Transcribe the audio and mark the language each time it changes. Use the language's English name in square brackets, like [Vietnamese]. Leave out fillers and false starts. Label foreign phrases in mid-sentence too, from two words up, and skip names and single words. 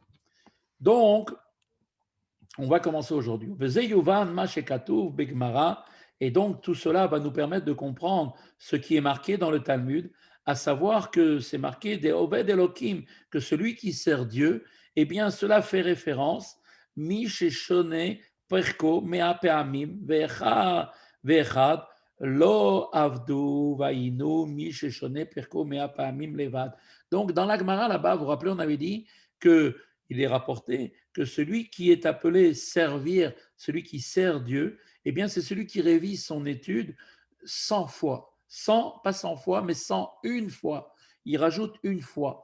[French] Donc, on va commencer aujourd'hui. Et donc, tout cela va nous permettre de comprendre ce qui est marqué dans le Talmud, à savoir que c'est marqué des [Hebrew] עובד אלוהים, [French] que celui qui sert Dieu, eh bien, cela fait référence, [Hebrew] מי ששונה פרקו מאה פעמים ואחד לא עבדו ואינו מי ששונה פרקו מאה פעמים לבד. [French] Donc, dans la Gemara, là-bas, vous vous rappelez, on avait dit que il est rapporté que celui qui est appelé servir, celui qui sert Dieu, eh bien, c'est celui qui révise son étude 100 fois. 100, pas 100 fois, mais 101 fois. Il rajoute une fois.